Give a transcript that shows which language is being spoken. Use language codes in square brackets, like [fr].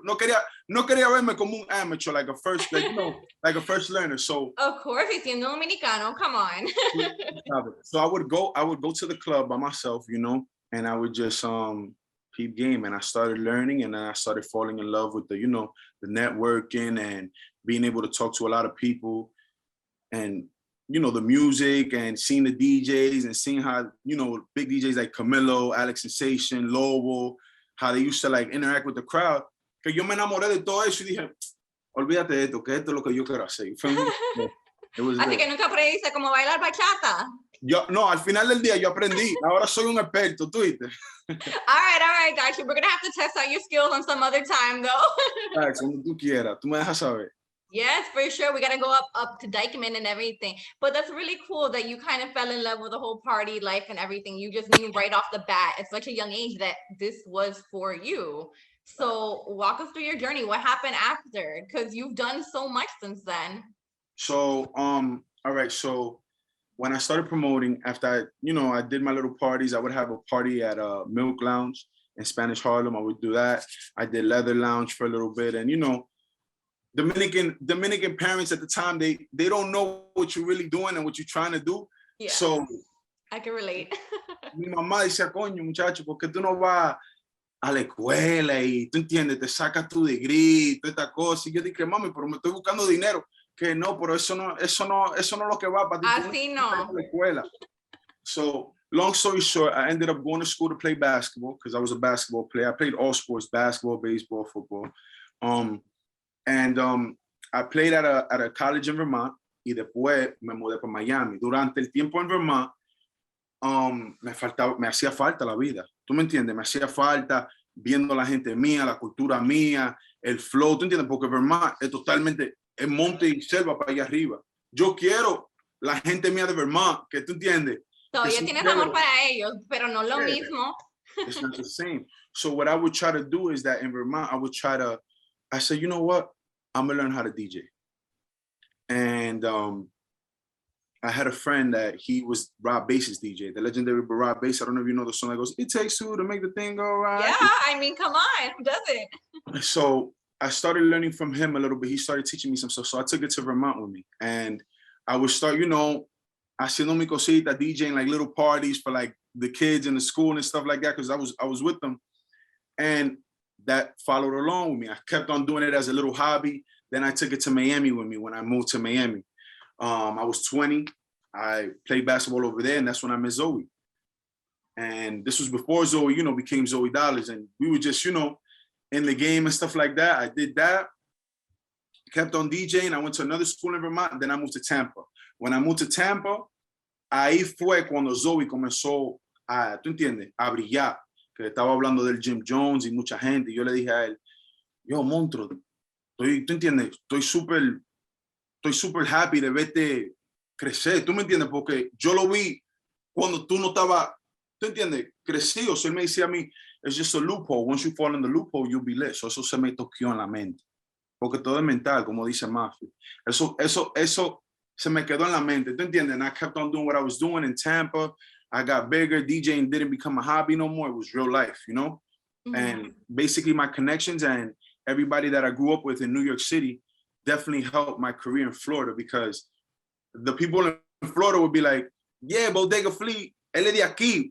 [es] No quería verme como un amateur, [en] like a first learner. So of course, it's [es] siendo Dominicano. [en] Come on. So I would go to the club by myself, you know, and I would just keep game, and I started learning, and then I started falling in love with the, you know, the networking and being able to talk to a lot of people, and, you know, the music, and seeing the DJs, and seeing how, you know, big DJs like Camilo, Alex Sensation, Lobo, how they used to like interact with the crowd. [es] Que yo me enamoré de todo eso y dije, olvídate de esto, que esto es lo que yo quiero hacer. Así que nunca aprendiste cómo bailar bachata. No, al final del día yo aprendí. Ahora soy un experto, ¿tú viste? [en] All right, got you. We're going to have to test out your skills on some other time, though. [es] Cuando tú quieras, tú me dejas saber. [en] Yes, for sure. We got to go up to Dyckman and everything. But that's really cool that you kind of fell in love with the whole party life and everything. You just knew right off the bat at such a young age that this was for you. So walk us through your journey. What happened after? Because you've done so much since then. So, all right. So when I started promoting, after I did my little parties, I would have a party at Milk Lounge in Spanish Harlem. I would do that. I did Leather Lounge for a little bit, and Dominican parents at the time, they don't know what you're really doing and what you're trying to do. Yeah. So I can relate. [es] Mi mamá decía, coño, muchacho, ¿por qué tú no vas a la escuela y tú entiendes, te sacas tu degree, toda esta cosa? Y yo dije, mami, pero me estoy buscando dinero. Que no, pero eso no es lo que va para ti. Así no. La escuela. [en] So, long story short, I ended up going to school to play basketball because I was a basketball player. I played all sports, basketball, baseball, football. I played at a college in Vermont, [es] y después me mudé para Miami. Durante el tiempo en Vermont, me hacía falta la vida. ¿Tú me entiendes? Me hacía falta viendo la gente mía, la cultura mía, el flow, ¿tú entiendes? Porque Vermont es totalmente el monte y selva para allá arriba. Yo quiero la gente mía de Vermont, que tú entiendes. Todavía tienes amor para ellos, pero no lo mismo. [en] It's not the same. So what I would try to do is that in Vermont, I said, you know what? I'm gonna learn how to DJ. And I had a friend that he was Rob Bass's DJ, the legendary Rob Bass. I don't know if you know the song that goes, "It takes two to make the thing go right." Yeah, I mean, come on, who doesn't? So I started learning from him a little bit. He started teaching me some stuff. So I took it to Vermont with me. And I would start, [es] haciendo mi cosita, [en] DJing like little parties for like the kids in the school and stuff like that, because I was with them. And that followed along with me. I kept on doing it as a little hobby. Then I took it to Miami with me when I moved to Miami. I was 20. I played basketball over there, and that's when I met Zoey. And this was before Zoey, became Zoey Dollaz. And we were just, in the game and stuff like that. I did that, kept on DJing. I went to another school in Vermont, and then I moved to Tampa. When I moved to Tampa, [es] ahí fue cuando Zoey comenzó a, ¿tú entiendes?, a brillar. Que estaba hablando del Jim Jones y mucha gente. Y yo le dije a él, yo, monstruo, ¿tú entiendes? Estoy súper happy de verte crecer. ¿Tú me entiendes? Porque yo lo vi cuando tú no estabas, ¿tú entiendes?, crecido. [en] So [es] él me decía a mí, [en] it's just a loophole. Once you fall in the loophole, you'll be lit. So [es] eso se me toqueó en la mente. Porque todo es mental, como dice Mafia. Eso se me quedó en la mente. ¿Tú entiendes? [en] And I kept on doing what I was doing in Tampa. I got bigger. DJing didn't become a hobby no more. It was real life, Mm-hmm. And basically my connections and everybody that I grew up with in New York City definitely helped my career in Florida, because the people in Florida would be like, yeah, Bodega Flee, [es] él es de aquí.